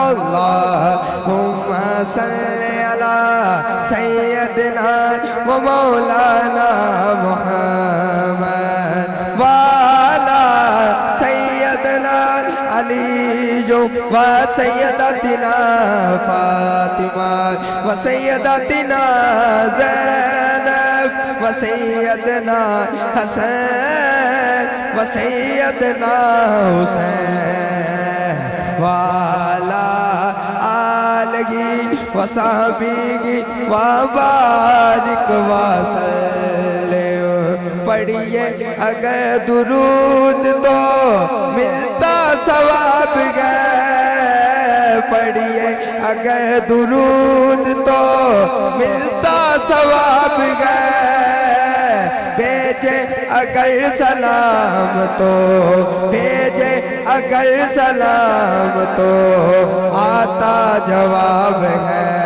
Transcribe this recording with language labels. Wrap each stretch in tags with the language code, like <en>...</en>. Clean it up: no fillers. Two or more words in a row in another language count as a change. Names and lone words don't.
<ar>اللہم صلی علی سیدنا و مولانا محمد والا سیدنا علی جو و سیدتنا فاطمہ و سیدتنا زینب و سیدنا حسین و سیدنا حسین والا آلگی و صحابی و بارک و سلم.</ar> <ur>پڑھئے اگر درود تو ملتا ثواب ہے, پڑھئے اگر درود تو ملتا ثواب ہے. بھیجے اگر سلام تو بھیجے اگر سلام تو آتا جواب ہے.</ur>